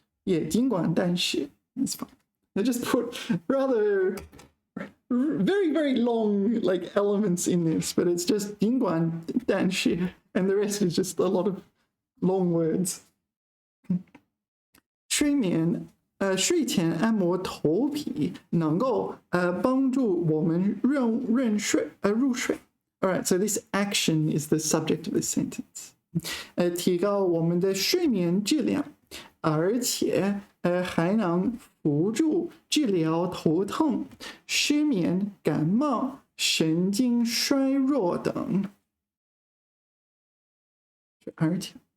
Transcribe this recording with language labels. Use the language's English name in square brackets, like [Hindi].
[English] Yeah, 尽管但是 that's fine. I just put rather very, very long like elements in this, but it's just 尽管但是 and the rest is just a lot of long words. [Chinese] 睡前按摩头皮能够帮助我们入睡。 [English] All right, so this action is the subject of this sentence. [Chinese] 提高我们的睡眠质量，而且还能辅助治疗头痛、失眠、感冒、神经衰弱等。而且。